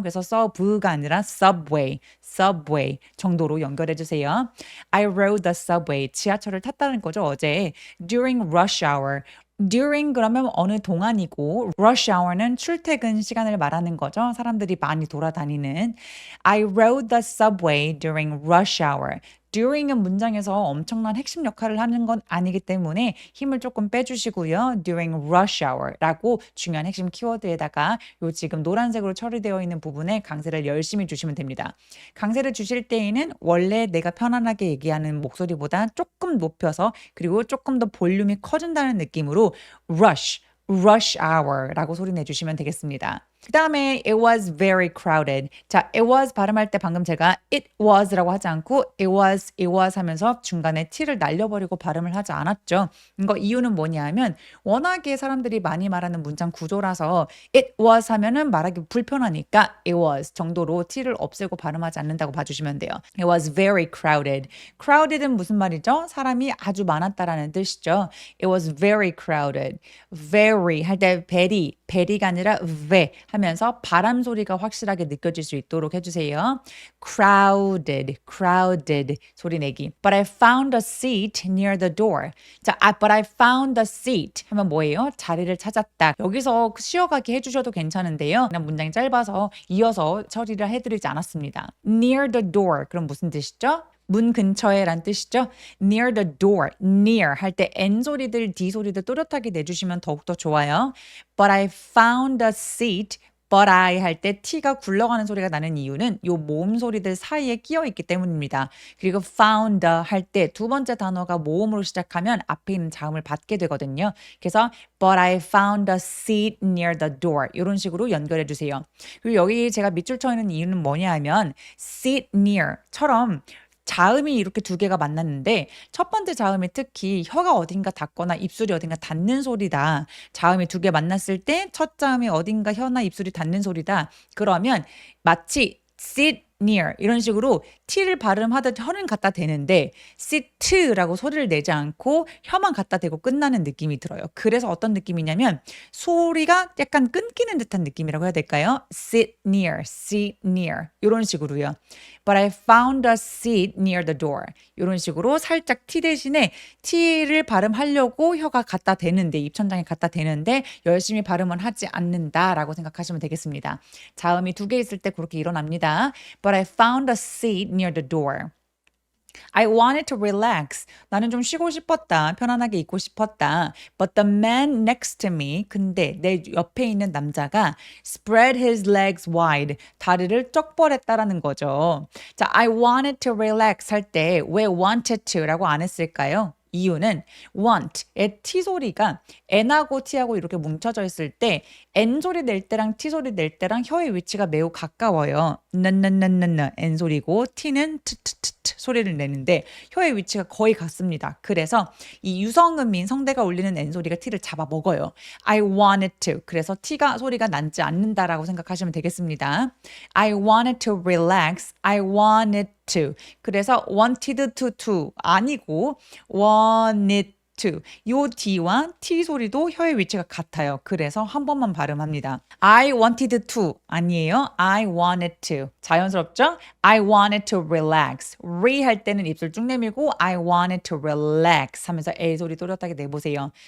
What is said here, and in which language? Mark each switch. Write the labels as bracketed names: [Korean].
[Korean] 그래서 sub가 아니라 subway 정도로 연결해 주세요. [English] I rode the subway. [Korean] 지하철을 탔다는 거죠, 어제. [English] During rush hour. [Korean] during 그러면 어느 동안이고 rush hour는 출퇴근 시간을 말하는 거죠. 사람들이 많이 돌아다니는. [English] I rode the subway during rush hour. [Korean] during은 문장에서 엄청난 핵심 역할을 하는 건 아니기 때문에 힘을 조금 빼주시고요. during rush hour라고 중요한 핵심 키워드에다가 요 지금 노란색으로 처리되어 있는 부분에 강세를 열심히 주시면 됩니다. 강세를 주실 때에는 원래 내가 편안하게 얘기하는 목소리보다 조금 높여서 그리고 조금 더 볼륨이 커진다는 느낌으로 rush hour라고 소리 내주시면 되겠습니다. 그 다음에 [English] it was very crowded. [Korean] 자, it was 발음할 때 방금 제가 it was라고 하지 않고 it was 하면서 중간에 t를 날려버리고 발음을 하지 않았죠. 이거 이유는 뭐냐면 워낙에 사람들이 많이 말하는 문장 구조라서 it was 하면은 말하기 불편하니까 it was 정도로 t를 없애고 발음하지 않는다고 봐주시면 돼요. [English] It was very crowded. [Korean] crowded은 무슨 말이죠? 사람이 아주 많았다라는 뜻이죠. [English] It was very crowded. [Korean] very 할 때 very가 아니라 ve 하면서 바람 소리가 확실하게 느껴질 수 있도록 해주세요. crowded 소리 내기. [English] But I found a seat near the door. 자, but I found a seat [Korean] 하면 뭐예요? 자리를 찾았다. 여기서 쉬어가기 해주셔도 괜찮은데요. 그냥 문장이 짧아서 이어서 처리를 해드리지 않았습니다. near the door 그럼 무슨 뜻이죠? 문 근처에 란 뜻이죠. near the door, near 할 때 N 소리들, D 소리들 또렷하게 내주시면 더욱더 좋아요. But I found a seat. But I 할 때 T가 굴러가는 소리가 나는 이유는 요 모음 소리들 사이에 끼어 있기 때문입니다. 그리고 found 할 때 두 번째 단어가 모음으로 시작하면 앞에 있는 자음을 받게 되거든요. 그래서 [English] But I found a seat near the door [Korean] 이런 식으로 연결해 주세요. 그리고 여기 제가 밑줄 쳐 있는 이유는 뭐냐 하면 sit near처럼 자음이 이렇게 두 개가 만났는데 첫 번째 자음이 특히 혀가 어딘가 닿거나 입술이 어딘가 닿는 소리다. 자음이 두 개 만났을 때 첫 자음이 어딘가 혀나 입술이 닿는 소리다. 그러면 마치 sit near 이런 식으로 t를 발음하듯 혀는 갖다 대는데 sit라고 소리를 내지 않고 혀만 갖다 대고 끝나는 느낌이 들어요. 그래서 어떤 느낌이냐면 소리가 약간 끊기는 듯한 느낌이라고 해야 될까요? [English] sit near [Korean] 이런 식으로요. [English] But I found a seat near the door. [Korean] 이런 식으로 살짝 t 대신에 t를 발음하려고 혀가 갖다 대는데 입천장에 갖다 대는데 열심히 발음은 하지 않는다라고 생각하시면 되겠습니다. 자음이 두 개 있을 때 그렇게 일어납니다. [English] But I found a seat near the door. I wanted to relax. [Korean] 나는 좀 쉬고 싶었다. 편안하게 있고 싶었다. [English] But the man next to me. [Korean] 근데 내 옆에 있는 남자가 [English] spread his legs wide. [Korean] 다리를 쩍 뻗었다라는 거죠. 자, [English] I wanted to relax [Korean] 할 때 왜 wanted to라고 안 했을까요? 이유는 want의 T 소리가 N하고 T하고 이렇게 뭉쳐져 있을 때 N 소리 낼 때랑 T 소리 낼 때랑 혀의 위치가 매우 가까워요. N 소리고 T는 소리를 내는데 혀의 위치가 거의 같습니다. 그래서 이 유성음인 성대가 울리는 N 소리가 T를 잡아먹어요. [English] I wanted to. [Korean] 그래서 T가 소리가 나지 않는다라고 생각하시면 되겠습니다. [English] I wanted to relax. I wanted to. [Korean] 그래서 wanted to 아니고 wanted to. 요 D와 T 소리도 혀의 위치가 같아요. 그래서 한 번만 발음합니다. [English] I wanted to 아니에요. I wanted to. [Korean] 자연스럽죠? [English] I wanted to relax. [Korean] 할 때는 입술 쭉 내밀고 [English] I wanted to relax [Korean] 하면서 A 소리 또렷하게 내보세요.